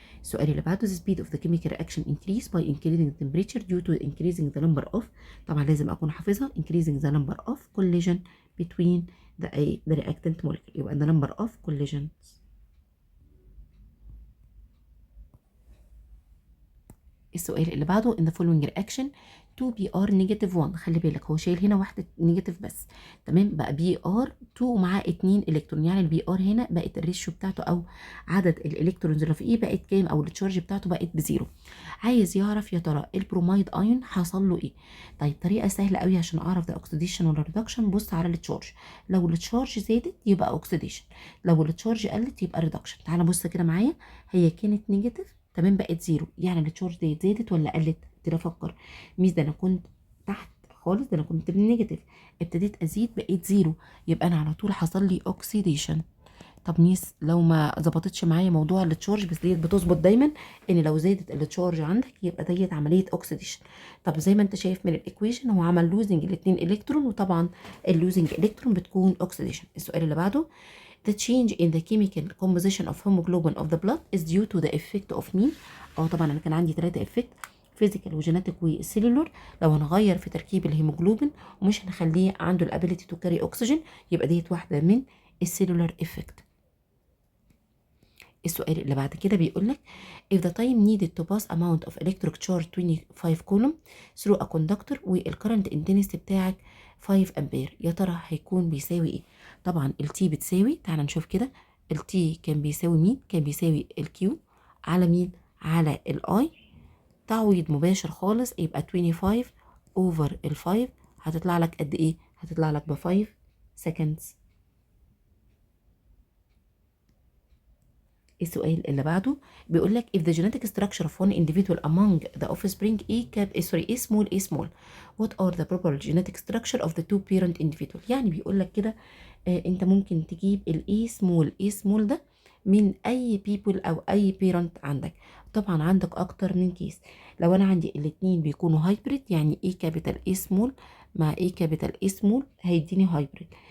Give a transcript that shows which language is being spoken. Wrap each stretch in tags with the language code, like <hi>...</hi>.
<ar>السؤال اللي بعده</ar> <en>the speed of the chemical reaction increase by increasing the temperature due to increasing the number of،</en> <ar>طبعا لازم اكون حافظها</ar> <en>increasing the number of collision between the reactant molecule، يبقى the number of collisions.</en> <ar>السؤال اللي بعده</ar> <en>in the following reaction 2Br negative 1،</en> <ar>خلي بالك هو شايل هنا واحدة نيجاتيف بس تمام، بقى Br 2 ومعاه 2 الكترون، يعني البي ار هنا بقت الريشيو بتاعته او عدد الالكترونز اللي فوقيه بقت كام، او التشارج بتاعته بقت بزيرو. عايز يعرف يا ترى البرومايد ايون حصل له ايه. طيب طريقه سهله قوي عشان اعرف ده اوكسيديشن ولا ريدكشن، بص على التشارج، لو التشارج زادت يبقى اوكسيديشن، لو التشارج قلت يبقى ريدكشن. تعالى بص كده معايا، هي كانت نيجاتيف تمام بقت زيرو، يعني التشارج ديت زادت ولا قلت؟ ابتدي افكر ميس ده انا كنت تحت خالص، ده انا كنت بالنيجاتيف ابتديت ازيد بقيت زيرو، يبقى انا على طول حصل لي اوكسيديشن. طب ميس لو ما ظبطتش معايا موضوع التشارج، بس ديت بتظبط دايما ان لو زادت التشارج عندك يبقى ديت عمليه اوكسيديشن. طب زي ما انت شايف من الايكويشن هو عمل لوزنج الاثنين الكترون، وطبعا اللوزنج الكترون بتكون اوكسيديشن. السؤال اللي بعده</ar> <en>the change in the chemical composition of hemoglobin of the blood is due to the effect of</en> <ar>مين؟ طبعا انا كان عندي 3 افكت، فيزيكال وجيناتيك وسيلولر. لو هنغير في تركيب الهيموجلوبين ومش هنخليه عنده الابيليتي تو كاري اوكسجين يبقى ديت واحده من السيلولر افكت. السؤال اللي بعد كده بيقول لك</ar> <en>if the time needed to pass amount of electric charge 25 coulomb through a conductor</en> <ar>والcurrent intensity بتاعك 5 امبير، يا ترى هيكون بيساوي ايه؟ طبعا التي بتساوي، تعال نشوف كده، التي كان بيساوي مين؟ كان بيساوي الكيو على مين؟ على الاي، تعويض مباشر خالص، يبقى 25 over ال 5 هتطلع لك قد ايه؟ هتطلع لك ب 5 seconds. السؤال اللي بعده بيقول لك</ar> <en>if the genetic structure of one individual among the offspring A small what are the probable genetic structure of the two parent individual.</en> <ar>يعني بيقول لك كده انت ممكن تجيب ال A small ده من اي people او اي parent عندك. طبعا عندك اكتر من كيس، لو انا عندي الاتنين بيكونوا هايبريد يعني A capital A small مع A capital A small هيديني هايبريد.</ar>